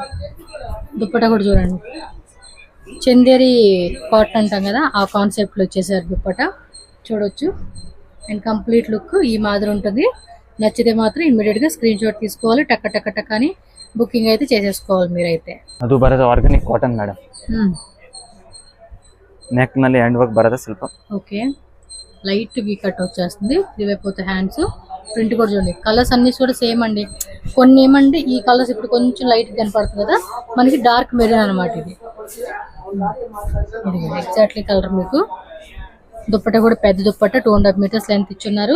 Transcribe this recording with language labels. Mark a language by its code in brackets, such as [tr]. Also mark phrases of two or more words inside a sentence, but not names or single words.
[te] దుప్పట కూడా చూడండి, చందేరి కాటన్ అంటాం కదా ఆ కాన్సెప్ట్లో వచ్చేసారు దుప్పట చూడొచ్చు. [en] and complete look [te] ఈ మాదిరి ఉంటుంది. నచ్చితే మాత్రం ఇమ్మీడియట్గా [en] screen shot [te] తీసుకోవాలి. టక్క టక్క టక్క అని బుకింగ్ అయితే చేసేసుకోవాలి మీరైతే. [kn] ಅದು ಬರುತ್ತೆ [en] organic cotton madam. [kn] నెక్ ನಲ್ಲಿ [en] hand work [kn] ಬರುತ್ತೆ ಸ್ವಲ್ಪ. [en] okay light V cut [te] వచ్చేస్తుంది. 3/4 హ్యాండ్స్, ప్రింట్ కూడా చూడండి, కలర్స్ అన్ని కూడా సేమ్ అండి. కొన్ని ఏమంటే ఈ కలర్స్ ఇప్పుడు కొంచెం లైట్ కనపడుతుంది కదా, మనకి [en] dark maroon [te] అనమాట ఇది [en] exactly color. [te] మీకు దుప్పట్ట కూడా పెద్ద దుప్పట్ట 2.5 [en] meters length [te] ఇచ్చున్నారు.